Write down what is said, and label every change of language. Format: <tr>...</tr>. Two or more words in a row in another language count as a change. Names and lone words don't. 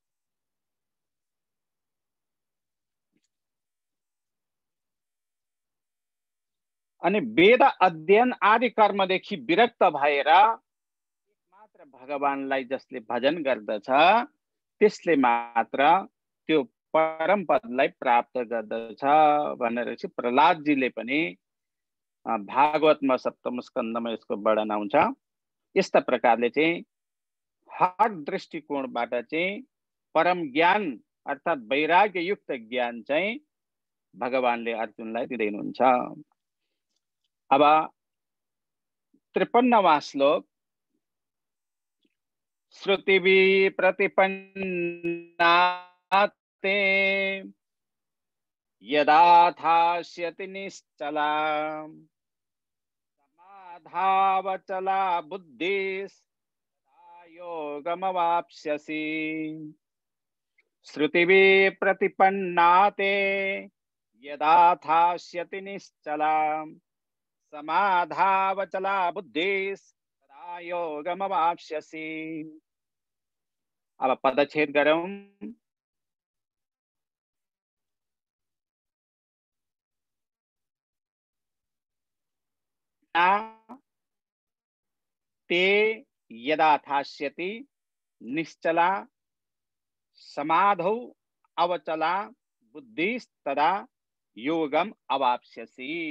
<ne>अनि वेद अध्ययन आदि कर्मदेखि विरक्त भएर मात्र भगवानलाई जसले भजन गर्दछ त्यसले मात्र त्यो परम पदलाई प्राप्त गर्दछ भनेर चाहिँ प्रहलादजीले पनि भागवतमा सप्तम स्कन्धमा यसको वर्णन आउँछ। यस्ता प्रकारले चाहिँ हर दृष्टिकोणबाट चाहिँ परम ज्ञान अर्थात् वैराग्य युक्त ज्ञान चाहिँ भगवानले अर्जुनलाई दिँदै हुनुहुन्छ। अब 53वां श्लोक,</ne> <sa>श्रुतिभि प्रतिपन्नाते यदाथास्यति निश्चला समाधावचला बुद्धिस्तदा योगमवाप्स्यसि। श्रुतिभि प्रतिपन्नाते यदाथास्यति निश्चला समाधावचला बुद्धिस्तदा योगमवाप्स्यसि।</sa> <ne>अब पदच्छेद गरौँ।</ne> <sa>ते यदाथास्यति निश्चला समाधौ अवचला बुद्धिस्तदा योगम अवाप्स्यसि।</sa>